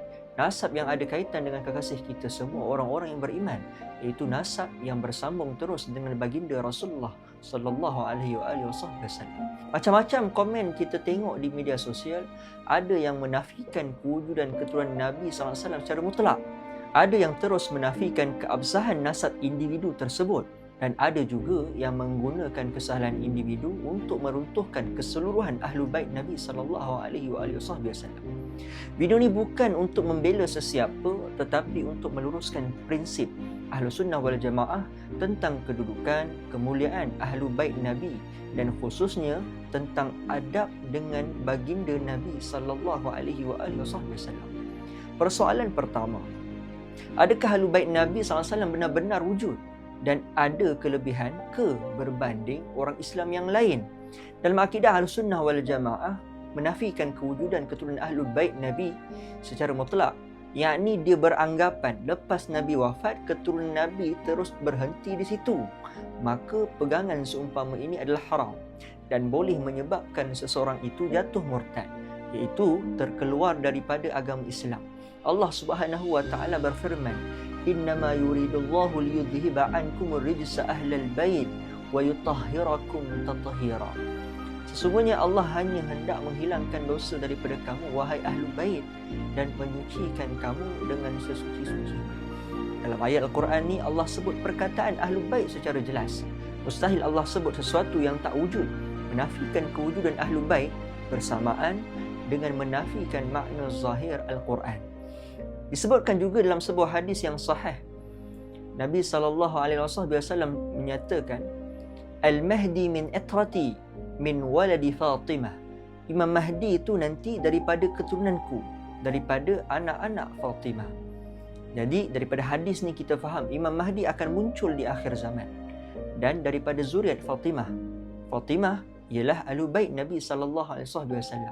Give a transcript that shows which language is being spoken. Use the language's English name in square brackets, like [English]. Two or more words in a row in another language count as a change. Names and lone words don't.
[Malay] Nasab yang ada kaitan dengan kekasih kita semua, orang-orang yang beriman, iaitu nasab yang bersambung terus dengan baginda Rasulullah [Arabic] صلى الله عليه وسلم. [Malay] Macam-macam komen kita tengok di media sosial, ada yang menafikan kewujudan keturunan Nabi [Arabic] صلى الله عليه وسلم [Malay] secara mutlak. Ada yang terus menafikan keabsahan nasab individu tersebut, dan ada juga yang menggunakan kesalahan individu untuk meruntuhkan keseluruhan Ahlul Bait Nabi [Arabic] صلى الله عليه وسلم. [Malay] Video ni bukan untuk membela sesiapa, tetapi untuk meluruskan prinsip [Arabic] أهل السنة والجماعة [Malay] tentang kedudukan, kemuliaan Ahlul Bait Nabi dan khususnya tentang adab dengan baginda Nabi [Arabic] صلى الله عليه وسلم. [Malay] Persoalan pertama, adakah Ahlul Bait Nabi [Arabic] صلى الله عليه وسلم [Malay] benar-benar wujud dan ada kelebihan ke berbanding orang Islam yang lain? Dalam akidah [Arabic] أهل السنة والجماعة [Malay] menafikan kewujudan keturunan Ahlul Bait Nabi secara mutlak, yakni dia beranggapan lepas Nabi wafat, keturunan Nabi terus berhenti di situ. Maka pegangan seumpama ini adalah haram dan boleh menyebabkan seseorang itu jatuh murtad, iaitu terkeluar daripada agama Islam. Allah [Arabic] سبحانه وتعالى [Malay] berfirman, [Arabic] "إنما يريد الله ليذهب عنكم الرجس أهل البيت ويطهركم تطهيرا." [Malay] Sesungguhnya Allah hanya hendak menghilangkan dosa daripada kamu, wahai Ahlul Bait, dan menyucikan kamu dengan sesuci-suci. Dalam ayat Al-Quran ni, Allah sebut perkataan Ahlul Bait secara jelas. Mustahil Allah sebut sesuatu yang tak wujud, menafikan kewujudan Ahlul Bait bersamaan dengan menafikan makna zahir Al-Quran. Disebutkan juga dalam sebuah hadis yang sahih, Nabi SAW menyatakan, [Arabic] المهدي من عترتي من ولد فاطمة. [Malay] Imam Mahdi itu nanti daripada keturunanku, daripada anak-anak Fatimah. Jadi daripada hadis ni kita faham Imam Mahdi akan muncul di akhir zaman dan daripada zuriat Fatimah. Fatimah ialah Ahlul Bait Nabi [Arabic] صلى الله عليه وسلم.